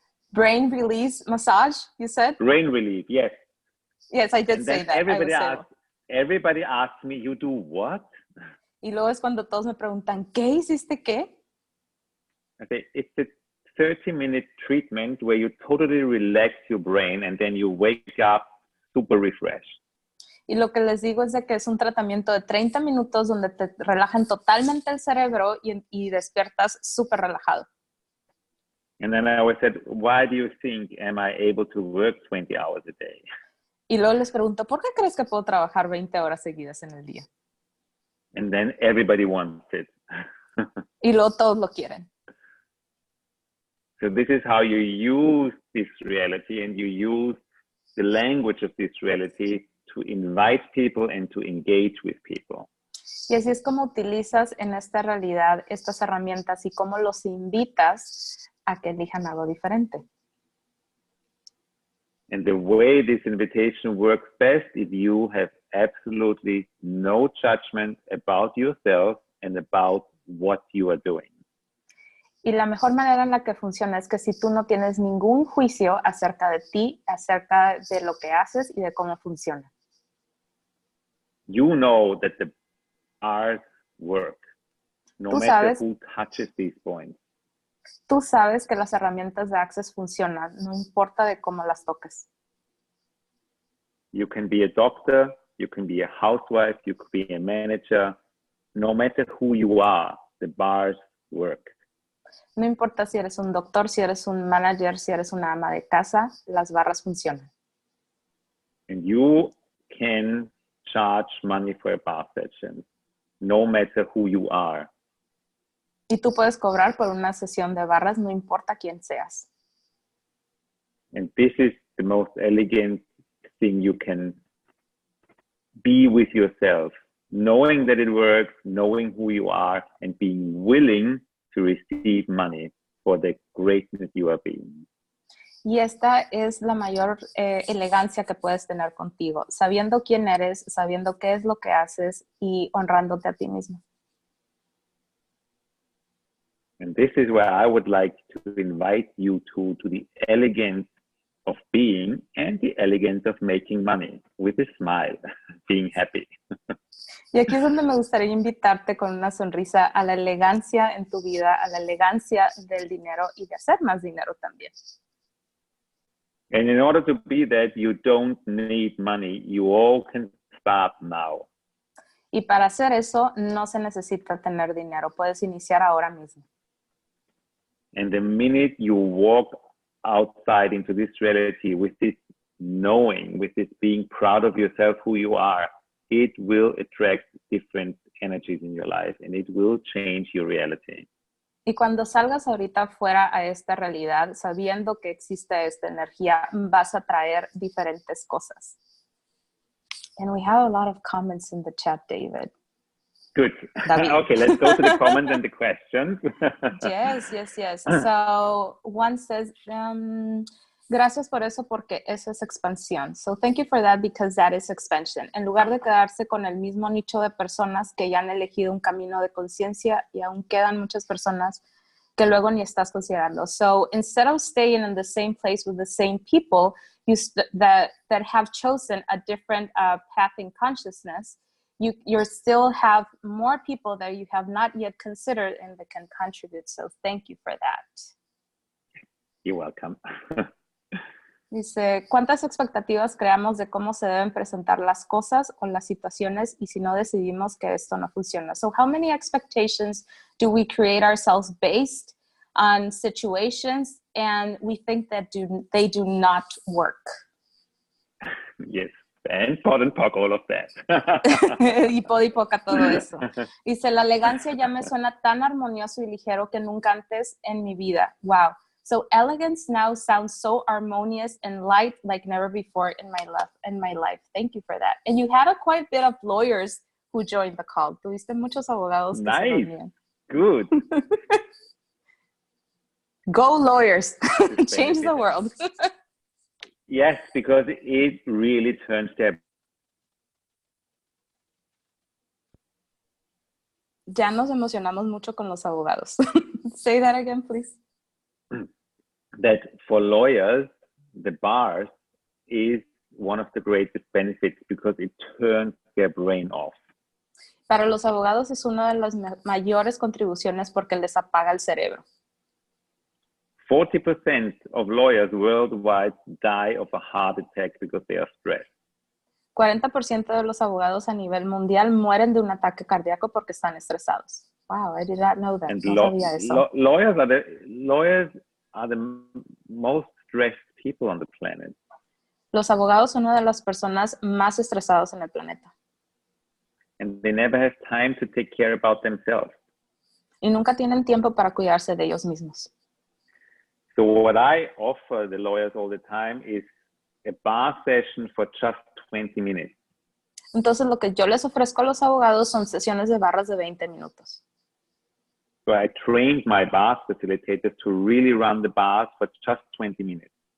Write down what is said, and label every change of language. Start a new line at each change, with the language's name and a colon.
English: Brain release massage, you said? Brain relief, yes. Yes, I did say that. Everybody asks me, you do what?
Spanish: Y luego es cuando todos me preguntan, ¿qué hiciste qué?
English: I say, it's a 30-minute treatment where you totally relax your brain and then you wake up super refreshed.
Spanish: Y lo que les digo es de que es un tratamiento de 30 minutos donde te relajan totalmente el cerebro y despiertas súper relajado.
English: And then I always said, why do you think am I able to work 20 hours a day?
Spanish: Y luego les pregunto, ¿por qué crees que puedo trabajar 20 horas seguidas en el día?
English: And then everybody wants it.
Spanish: Y luego todos lo quieren.
English: So this is how you use this reality, and you use the language of this reality to invite people and to engage with people.
Spanish: Y así es como utilizas en esta realidad estas herramientas y cómo los invitas a que elijan algo diferente.
English: And the way this invitation works best is you have absolutely no judgment about yourself and about what you are doing.
Spanish: Y la mejor manera en la que funciona es que si tú no tienes ningún juicio acerca de ti, acerca de lo que haces y de cómo funciona.
English: You know that the bars work, no matter who touches these points.
Spanish: Tú sabes que las herramientas de Access funcionan, no importa de cómo las toques.
English: You can be a doctor, you can be a housewife, you could be a manager. No matter who you are, the bars work.
Spanish: No importa si eres un doctor, si eres un manager, si eres una ama de casa, las barras funcionan.
English: And you can charge money for a bar session, no matter who you are.
Spanish: Y tú puedes cobrar por una sesión de barras, no importa quién seas.
English: And this is the most elegant thing you can be with yourself, knowing that it works, knowing who you are, and being willing to receive money for the greatness you are being.
Spanish: Y esta es la mayor elegancia que puedes tener contigo, sabiendo quién eres, sabiendo qué es lo que haces y honrándote a ti mismo.
English: And this is where I would like to invite you to the elegance of being and the elegance of making money with a smile, being happy.
Spanish: Y aquí es donde me gustaría invitarte con una sonrisa a la elegancia en tu vida, a la elegancia del dinero y de hacer más dinero también.
English: And in order to be that, you don't need money. You all can start now.
Spanish: Y para hacer eso, no se necesita tener dinero. Puedes iniciar ahora mismo.
English: And the minute you walk outside into this reality with this knowing, with this being proud of yourself, who you are, it will attract different energies in your life and it will change your reality.
Spanish: Y cuando salgas ahorita fuera a esta realidad, sabiendo que existe esta energía, vas a traer diferentes cosas.
English: And we have a lot of comments in the chat, David. Good. Okay, let's go to the comments and the questions. Yes. So one says,
Spanish: gracias por eso porque eso es expansión.
English: So thank you for that because that is expansion.
Spanish: En lugar de quedarse con el mismo nicho de personas que ya han elegido un camino de conciencia y aún quedan muchas personas que luego ni estás considerando.
English: So instead of staying in the same place with the same people that have chosen a different path in consciousness, you still have more people that you have not yet considered and that can contribute. So thank you for that. You're welcome.
Spanish: Dice, ¿cuántas expectativas creamos de cómo se deben presentar las cosas o las situaciones y si no decidimos que esto no funciona?
English: So how many expectations do we create ourselves based on situations and we think that they do not work? Yes, and pot and pock, all of that.
Spanish: Y pod y poca todo eso. Dice, la elegancia ya me suena tan armonioso y ligero que nunca antes en mi vida.
English: Wow. So elegance now sounds so harmonious and light like never before in my life. Thank you for that. And you had quite bit of lawyers who joined the call.
Spanish: Tuviste muchos abogados que se reunían.
English: Good. Go lawyers. Change the world. Yes, because it really turns their...
Spanish: Ya nos emocionamos mucho con los abogados.
English: Say that again, please. That for lawyers, the bars is one of the greatest benefits because it turns their brain off.
Spanish: Para los abogados es una de las mayores contribuciones porque les apaga el cerebro.
English: 40% of lawyers worldwide die of a heart attack because they are stressed.
Spanish: 40% de los abogados a nivel mundial mueren de un ataque cardíaco porque están estresados.
English: Wow, I did not know that. And
Spanish: no sabía eso.
English: Lawyers are the most stressed people on the planet.
Spanish: Los abogados son una de las personas más estresados en el planeta.
English: And they never have time to take care about themselves.
Spanish: Y nunca tienen tiempo para cuidarse de ellos mismos.
English: So what I offer the lawyers all the time is a bar session for just 20 minutes.
Spanish: Entonces lo que yo les ofrezco a los abogados son sesiones de barras de 20 minutos.
English: So I trained my bar facilitators to really run the bars for just 20 minutes.